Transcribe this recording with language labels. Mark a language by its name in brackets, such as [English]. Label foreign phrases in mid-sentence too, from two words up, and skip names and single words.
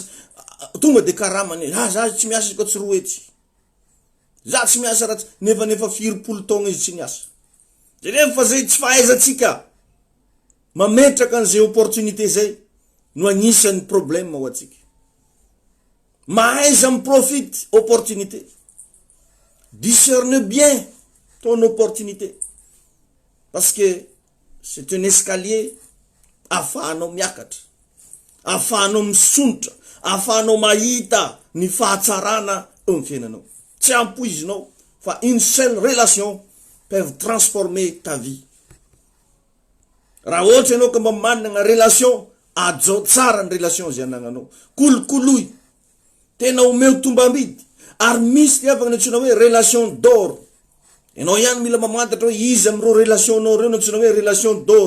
[Malagasy] Tonga de karamany, za tsy miasa ko tsy roetsy. Za tsy miasa ratsy, nefa 40 taona izy tsy niasa. De nefa zay tsy fahaizantsika mametraka an'izay opportunité zay no agnisan'ny problème ho atsika. Mahaiza miprofite opportunité. [French] Discerne bien ton opportunité. Parce que c'est un escalier [Malagasy] afahanao miakatra, afahanao misontra, afahanao mahita ny fahatsarana eo amin'ny fiainanao. Tsy ampoizinao fa [French] une seule relation peuvent transformer ta vie. [Malagasy] Raha ohatra ianao ka mba manana relation, ajo tsara ny relation zay anagnanao. Kolokoloy, tena omeo tombambidy. Ary misy tiavagna nantsona hoe [French] relation d'or. [Malagasy] Ianao ihany mila mamantatra hoe izy am'ireo relation nao reo nantsona hoe [French] relation d'or.